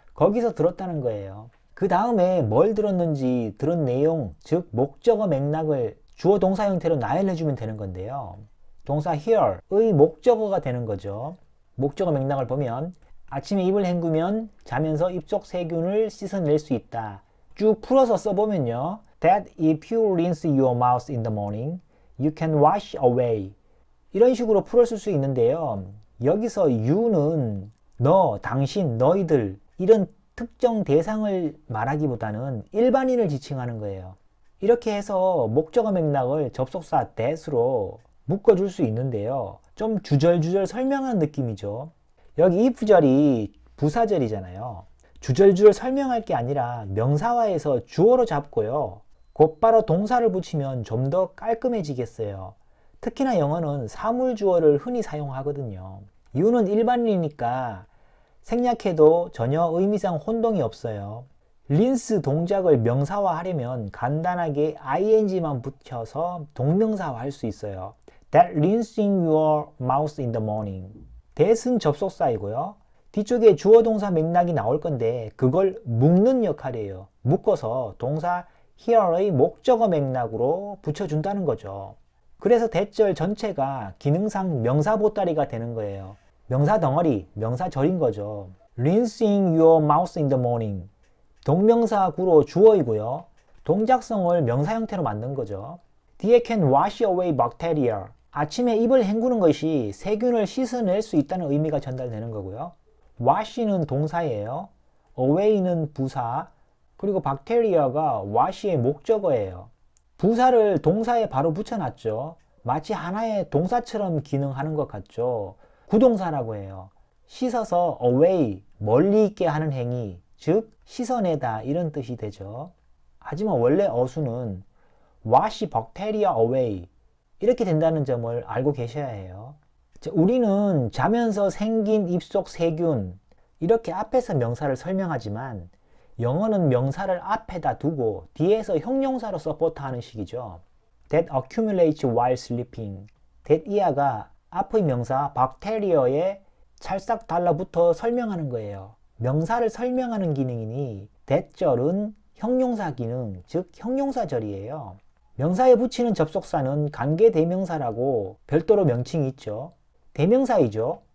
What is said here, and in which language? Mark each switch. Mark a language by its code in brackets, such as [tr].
[ko] 거기서 들었다는 거예요. 그 다음에 뭘 들었는지 들은 내용, 즉 목적어 맥락을 주어 동사 형태로 나열해주면 되는 건데요. 동사 here의 목적어가 되는 거죠. 목적어 맥락을 보면 아침에 입을 헹구면 자면서 입속 세균을 씻어낼 수 있다. 쭉 풀어서 써보면요. [en] That if you rinse your mouth in the morning, you can wash away. [ko] 이런 식으로 풀었을 수 있는데요. 여기서 you는 너, 당신, 너희들 이런 특정 대상을 말하기보다는 일반인을 지칭하는 거예요. 이렇게 해서 목적어 맥락을 접속사 that으로 묶어줄 수 있는데요. 좀 주절주절 설명하는 느낌이죠. 여기 if절이 부사절이잖아요. 주절주절 설명할 게 아니라 명사화해서 주어로 잡고요. 곧바로 동사를 붙이면 좀 더 깔끔해지겠어요. 특히나 영어는 사물주어를 흔히 사용하거든요. you는 일반인이니까 생략해도 전혀 의미상 혼동이 없어요. 린스 동작을 명사화하려면 간단하게 ing만 붙여서 동명사화 할 수 있어요. [en] That rinsing your mouth in the morning. [ko] that은 접속사이고요. 뒤쪽에 주어 동사 맥락이 나올 건데 그걸 묶는 역할이에요. 묶어서 동사 here의 목적어 맥락으로 붙여준다는 거죠. 그래서 that절 전체가 기능상 명사 보따리가 되는 거예요. 명사 덩어리, 명사절인 거죠. [en] rinsing your mouth in the morning. [ko] 동명사 구로 주어이고요. 동작성을 명사 형태로 만든 거죠. [en] 뒤에 can wash away bacteria. [ko] 아침에 입을 헹구는 것이 세균을 씻어낼 수 있다는 의미가 전달되는 거고요. wash는 동사예요. away는 부사, 그리고 bacteria가 wash의 목적어예요. 부사를 동사에 바로 붙여놨죠. 마치 하나의 동사처럼 기능하는 것 같죠. 구동사라고 해요. 씻어서 away, 멀리 있게 하는 행위, 즉 씻어내다 이런 뜻이 되죠. 하지만 원래 어수는 [en] wash bacteria away [ko] 이렇게 된다는 점을 알고 계셔야 해요. 자, 우리는 자면서 생긴 입속 세균 이렇게 앞에서 명사를 설명하지만 영어는 명사를 앞에다 두고 뒤에서 형용사로 서포트하는 식이죠. [en] That accumulates while sleeping. [ko] that 이하가 앞의 명사 bacteria에 찰싹 달라붙어 설명하는 거예요. 명사를 설명하는 기능이니 that절은 형용사 기능, 즉 형용사절이에요. 명사에 붙이는 접속사는 관계대명사라고 별도로 명칭이 있죠. 대명사이죠.